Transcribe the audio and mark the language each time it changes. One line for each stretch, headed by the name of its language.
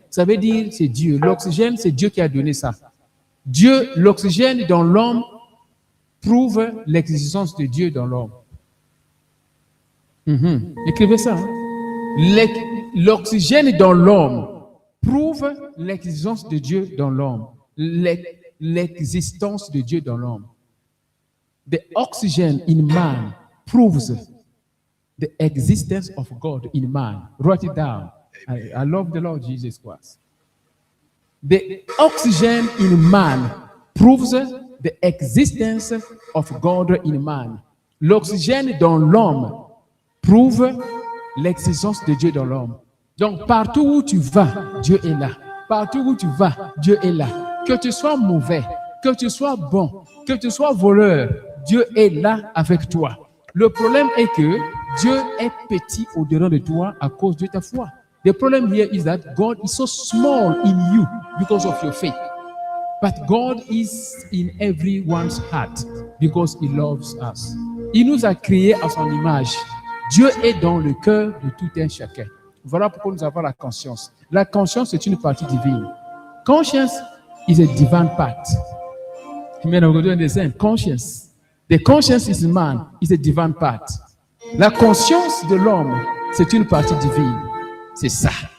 French: Ça veut dire c'est Dieu. L'oxygène, c'est Dieu qui a donné ça. Dieu, l'oxygène dans l'homme prouve l'existence de Dieu dans l'homme. Écrivez ça. Hein? L'oxygène dans l'homme prouve l'existence de Dieu dans l'homme. L'existence de Dieu dans l'homme.
English: The oxygen in man proves the existence of God in man. Write it down. I love the Lord Jesus Christ. The oxygen in man proves the existence of God in man.
French: L'oxygène dans l'homme prouve l'existence de Dieu dans l'homme. Donc partout où tu vas, Dieu est là. Partout où tu vas, Dieu est là. Que tu sois mauvais, que tu sois bon, que tu sois voleur, Dieu est là avec toi. Le problème est que Dieu est petit au-dedans de toi à cause de ta foi.
English: The problem here is that God is so small in you because of your faith. But God is in everyone's heart because He loves us.
French: Il nous a créés à son image. Dieu est dans le cœur de tout un chacun. Voilà pourquoi nous avons la conscience. La conscience est une partie divine.
English: Conscience is a divine part. Amen. I'm going to understand. Conscience. The conscience is man, is a divine part.
French: La conscience de l'homme, c'est une partie divine. C'est ça.